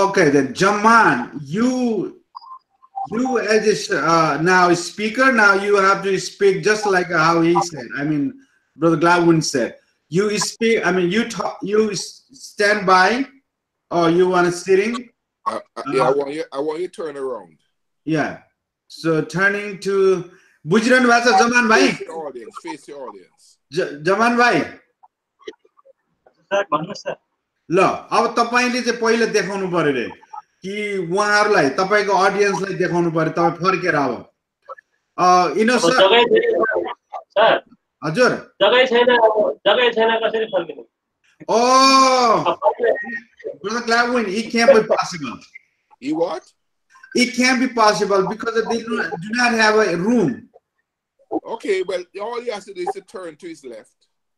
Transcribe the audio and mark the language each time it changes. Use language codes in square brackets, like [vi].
[en] Then Jaman, you as a now a speaker, now you have to speak just like how he said. I mean, Brother Gladwin said. You speak. I mean, you talk. You stand by Oh, you want it sitting? Yeah, I want you to turn around. Yeah. So turning to [ne] बुझिरहनु भएको छ जमान भाइ? [en] Face the audience. Face the audience. [ne] Zaman भाइ sir भन्नुहोस् sir ल अब तपाईले चाहिँ पहिला देखाउनु पर्यो रे कि उहाँहरुलाई तपाईको ऑडियन्सलाई देखाउनु पर्यो तपाई फर्केर अब इनो सर सर हजुर जगै छैन कसरी फर्किनु [en] Oh, Brother Gladwin, it can't be possible. You what? It can't be possible because they do not have a room. Okay, well, all he has to do is to turn to his left.